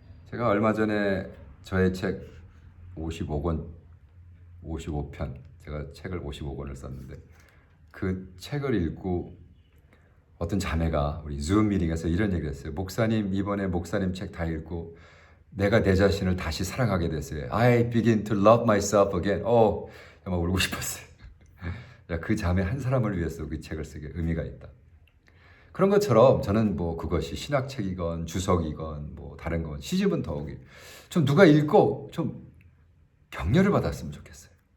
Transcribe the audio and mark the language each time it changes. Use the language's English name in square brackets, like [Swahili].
[Korean] 제가 얼마 전에 저의 책 55권, 55편, 제가 책을 55권을 썼는데 그 책을 읽고 어떤 자매가 우리 줌 미팅에서 이런 얘기를 했어요. 목사님, 이번에 목사님 책 다 읽고 내가 내 자신을 다시 사랑하게 됐어요. [English] I begin to love myself again. [Korean] 정말 울고 싶었어요. 그 자매 한 사람을 위해서 그 책을 쓰게 의미가 있다. 그런 것처럼 저는 뭐 그것이 신학책이건 주석이건 뭐 다른 건 시집은 더욱이 좀 누가 읽고 좀 격려를 받았으면 좋겠어요.